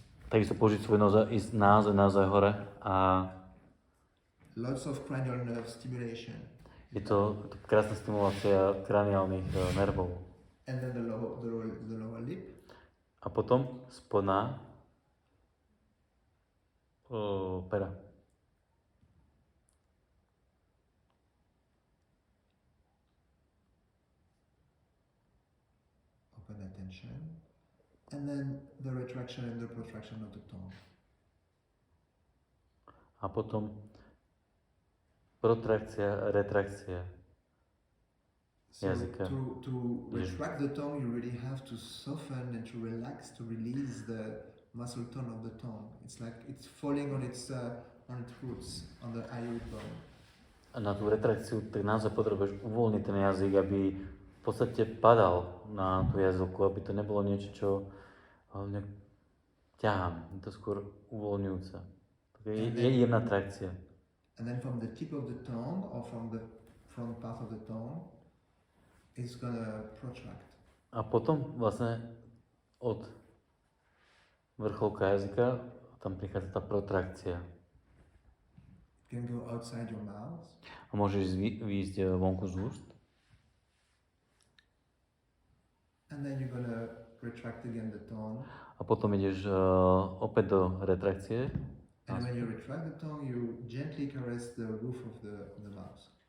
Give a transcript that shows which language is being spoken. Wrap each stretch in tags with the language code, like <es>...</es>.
<sk>Takisto použiť svoj nos, ísť naozaj hore a</sk> <en>lots of cranial nerve stimulation.</en> <sk>Je to krásna stimulácia kraniálnych nervov.</sk> <en>And then the lower lip.</en> <sk>A potom spodná pera.</sk> <en>Open attention. And then the retraction and the protraction of the tongue.</en> <sk>A potom protrakcia, retrakcia jazyka.</sk> <en>To retract the tongue, you really have to soften and to relax, to release the muscle tone of the tongue. It's like it's falling on its roots, on the hyoid bone.</en> <sk>A na tú retrakciu tak naozaj potrebuješ uvoľniť ten jazyk, aby v podstate padal na tú jazyku, aby to nebolo niečo, čo ťahám. Je to skôr uvoľňujúce. Je jemná trakcia.</sk> <en>And then from the tip of the tongue or from the front part of the tongue, it's gonna protract.</en> <sk>A potom vlastne od vrcholka jazyka tam prichádza tá protrakcia.</sk> <en>You can go outside your mouth.</en> <sk>A môžeš výjsť vonku z úst.</sk> <en>And then you're gonna retract again the tongue.</en> <sk>A potom ideš opäť do retrakcie.</sk> <en>And when you retract the tongue, you gently caress the roof of the mouth.</en>